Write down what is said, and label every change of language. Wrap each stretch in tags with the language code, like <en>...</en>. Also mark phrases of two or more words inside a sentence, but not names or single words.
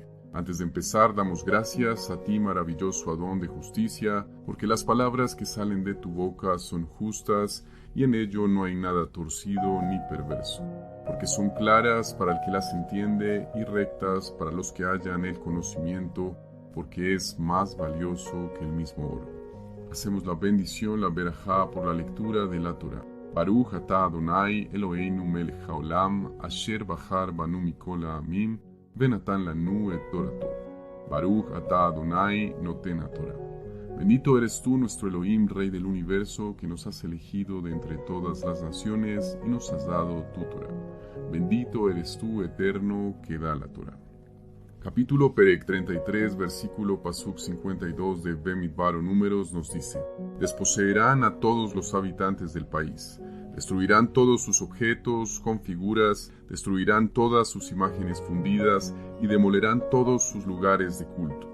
<es>Antes de empezar, damos gracias a ti, maravilloso Adón de justicia, porque las palabras que salen de tu boca son justas y en ello no hay nada torcido ni perverso, porque son claras para el que las entiende y rectas para los que hallan el conocimiento, porque es más valioso que el mismo oro. Hacemos la bendición, la berajá, por la lectura de la Torah.</es> <he>ברוך אתה אדוני אלוהינו מלך העולם אשר בחר בנו מכל העמים ונתן לנו את תורתו. ברוך אתה אדוני נותן התורה.</he> <es>Bendito eres tú, nuestro Elohim, Rey del universo, que nos has elegido de entre todas las naciones y nos has dado tu Torah. Bendito eres tú, Eterno, que da la Torah. Capítulo Perek 33, versículo Pasuk 52 de Bemidbar Números nos dice: Desposeerán a todos los habitantes del país, destruirán todos sus objetos con figuras, destruirán todas sus imágenes fundidas y demolerán todos sus lugares de culto.</es>